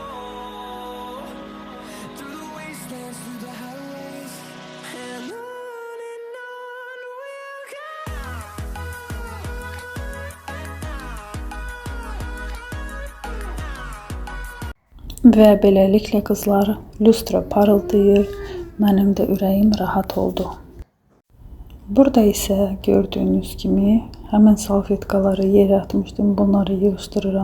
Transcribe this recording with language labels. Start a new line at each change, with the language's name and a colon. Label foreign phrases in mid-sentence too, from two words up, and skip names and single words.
English: Through the wastelands, through the highways, and on we'll go.
Azerbaijani: Və beləliklə qızlar, lüstra parıldayır, mənim də ürəyim rahat oldu. Burada isə gördüyünüz kimi həmin salfetkaları yerə atmışdım, bunları yığışdırıram.